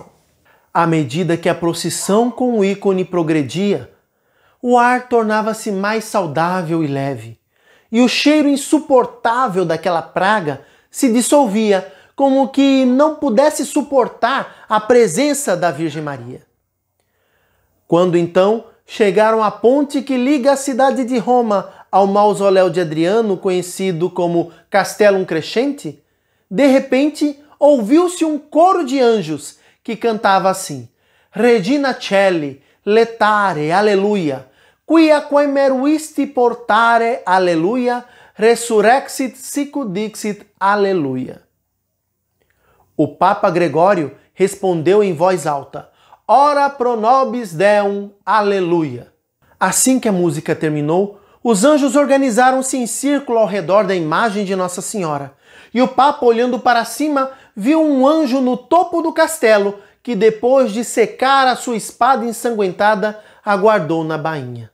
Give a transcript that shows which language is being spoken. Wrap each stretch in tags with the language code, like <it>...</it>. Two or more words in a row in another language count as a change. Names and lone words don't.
<pt>À medida que a procissão com o ícone progredia, o ar tornava-se mais saudável e leve, e o cheiro insuportável daquela praga se dissolvia, como que não pudesse suportar a presença da Virgem Maria. Quando então chegaram à ponte que liga a cidade de Roma ao mausoléu de Adriano, conhecido como Castellum Crescente, de repente ouviu-se um coro de anjos que cantava assim:</pt> <la>Regina Caeli, letare, aleluia, quia quem meruisti portare, aleluia, resurrexit sicut dixit, aleluia.</la> <pt>O Papa Gregório respondeu em voz alta:</pt> <la>Ora pro nobis Deum, aleluia.</la> <pt>Assim que a música terminou, os anjos organizaram-se em círculo ao redor da imagem de Nossa Senhora. E o Papa, olhando para cima, viu um anjo no topo do castelo que, depois de secar a sua espada ensanguentada, aguardou na bainha.</pt>